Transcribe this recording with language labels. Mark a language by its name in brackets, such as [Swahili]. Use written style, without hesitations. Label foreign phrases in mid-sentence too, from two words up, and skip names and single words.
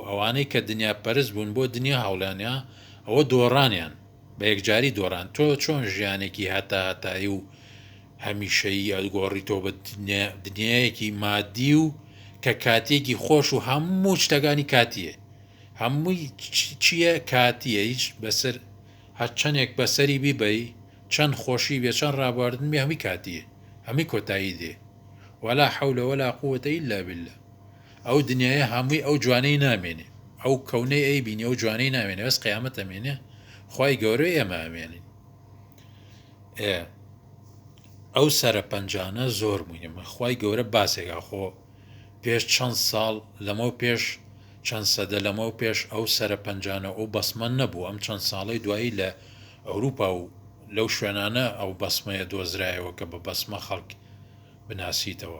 [Central Kurdish] ئەوانەی کە دنیا پەرست بوون بۆ دنیا هەوڵانیا ئەوە دۆڕانیان بە یەکجاری دۆڕان، تۆ چۆن ژیانێکی هەتایی و هەمیشەیی ئەگۆڕی تۆ بە دنیایەکی مادی و کە کاتێکی خۆش و هەموو شتەکانی کاتیە، هەمووی چییە کاتیە، هیچ بەسەر هەر چەندێک بەسەری بیبەی، چەند خۆشی بێ، چەند ڕابواردن بێ، هەمی کاتیە، هەمی کۆتایی دێ، [Arabic] ولا حول ولا قوة إلا بالله. [Central Kurdish] ئەو دنیاە هەمووی ئەو جوانەی نامێنێ، ئەو کەونەی ئەی بینی ئەو جوانەی نامێنێ، بەس قیامەت ئەمێنێ، خی گەورەی ئێمە ئەمێنین. ئەو سەرە پەنجانە زۆر مهمە. خی گەورە باسێکا خۆ پێش چەند ساڵ لەمە پێش چەند سەدە لەمە پێش ئەو سەرە پەنجانە ئەو بەسمە نەبوو، ئەم چەند ساڵی دوایی لە ئەوروپا و لەو شوێنانە ئەو بەسمەیە دۆزرایەوە کە بە بەسمە خەڵک بناسیتەوە.